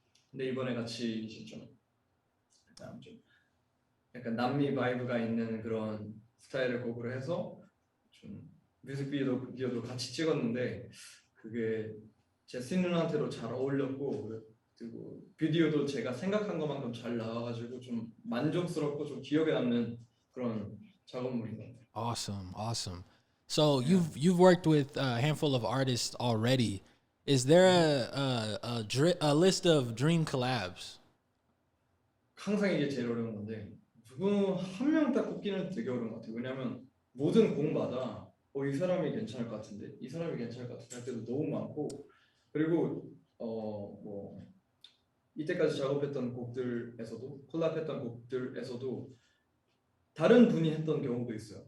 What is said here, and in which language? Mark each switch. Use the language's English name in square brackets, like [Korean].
[Korean] 근데 이번에 같이 이제 좀 약간 남미 바이브가 있는 그런 스타일을 곡으로 해서 좀 뮤직비디오도 같이 찍었는데 그게 제시 누나한테도 잘 어울렸고 그리고 비디오도 제가 생각한 것만큼 잘 나와가지고 좀 만족스럽고 좀 기억에 남는 그런 작업물인 것 같아요. [English] Awesome. So you've worked with a handful of artists already. Is there a list of dream collabs? [Korean] 항상 이게 제일 어려운 건데 누구 한 명 딱 꼽기는 되게 어려운 것 같아요. 왜냐면 모든 곡마다 이 사람이 괜찮을 것 같은데 이 사람이 괜찮을 것 같은데 할 때도 너무 많고 그리고 뭐 이때까지 작업했던 곡들에서도 콜라보했던 곡들에서도 다른 분이 했던 경우도 있어요.